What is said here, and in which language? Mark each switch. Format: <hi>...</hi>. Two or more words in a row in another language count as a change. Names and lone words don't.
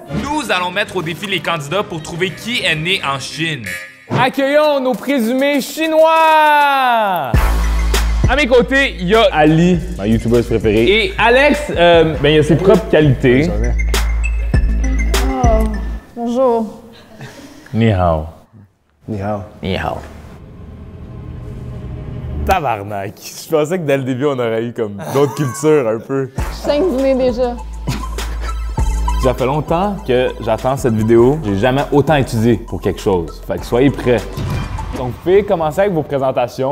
<fr>Nous allons mettre au défi les candidats pour trouver qui est né en Chine. Accueillons nos présumés chinois! À mes côtés, il y a Ali, ma youtubeuse préférée. Et Alex, il a ses propres qualités. Oh, bonjour.</fr> <zh>Ni hao. Ni hao. Ni hao.</zh> <fr>Tabarnak. Je pensais que dès le début, on aurait eu comme d'autres cultures un peu. Je saigne du nez déjà. Ça fait longtemps que j'attends cette vidéo. J'ai jamais autant étudié pour quelque chose. Fait que soyez prêts. Donc, vous pouvez commencer avec vos présentations.</fr>